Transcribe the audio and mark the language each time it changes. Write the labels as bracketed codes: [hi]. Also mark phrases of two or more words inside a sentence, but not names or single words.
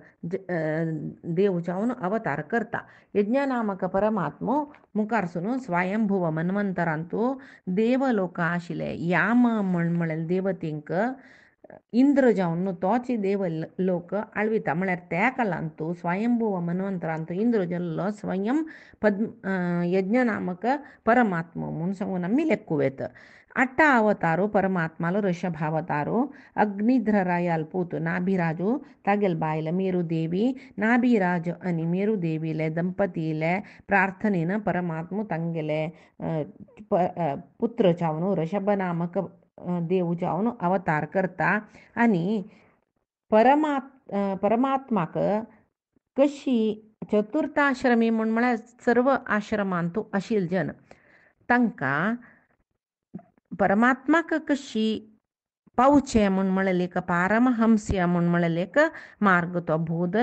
[kok] देव जावन अवतार करता यज्ञ नामक परमात्मो मुखारसून स्वयंभुव मन्वंतरांतू देवलोक आशिल्ले याम म्हळेले देवतेंक इंद्र जावन तोच देव लोक आळविता म्हळ्यार त्या कालांतू स्वयंभुव मन्वंतरांतू इंद्र जाल्लो स्वयं यज्ञ नामक परमात्मा म्हूण सांगून आमी लेखुवेत 8 अवतारो परमात्मालो ऋषभावतारो अग्निध्ररायाल पूत नाभिराजु तागेल बायल मेरुदेवी नाभिराज आनी मेरुदेवीले ದಂಪತಿले प्रार्थनेन परमात्मा तांगेले पुत्र जावन ऋषभ नामक देव जावन अवतार करता आनी परमात्माक कशी चतुर्थाश्रमी म्हूण म्हळ्यार सर्व आश्रमांतू आशिल्ले जन तांकां परमात्माक कशी पावचे म्हूण म्हळेले पारमहंस्य म्हूण म्हळेले मार्ग तो बोधन